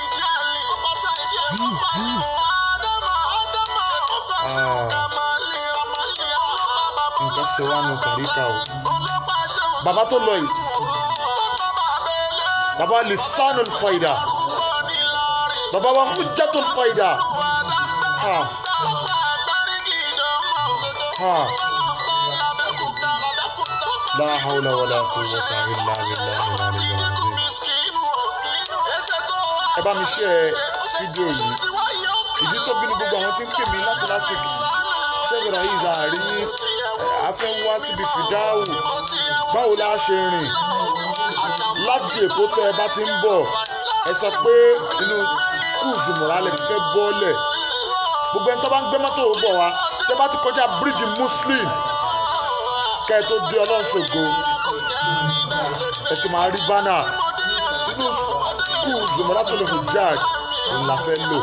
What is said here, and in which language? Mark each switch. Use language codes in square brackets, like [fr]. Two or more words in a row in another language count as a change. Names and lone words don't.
[yo] Nǹkan ṣe wá nu tàríkà o. Bàbá tó lọ yìí bàbá Lisanul Faida bàbá wa Hujjatul Faida [ar] لا حول ولا قوة إلا بالله العلي العظيم. [yo] Ẹ bá mi share fídíò yìí ìdí tó bínú gbogbo àwọn tí ń pè mí láti lásìkò ṣẹ́gbẹ̀rẹ̀ yìí láàrin afẹ́ wá síbi fìdáwù báwo la ṣe rìn láti Èkó tẹ́ ẹ bá ti ń bọ̀ ẹ sọ pé inú skul Zumura lè fẹ́ bọ́ọ̀lẹ̀ gbogbo ẹni tó bá ń gbé mọ́tò bọ̀ wá tẹ́ bá ti kọjá bíríìjì Muslim kẹ́ ẹ tó dé Ọlọ́runṣògo ẹ ti máa rí bánà inú skul Zumura tó lè fi jáàjì òun la fẹ́ lò.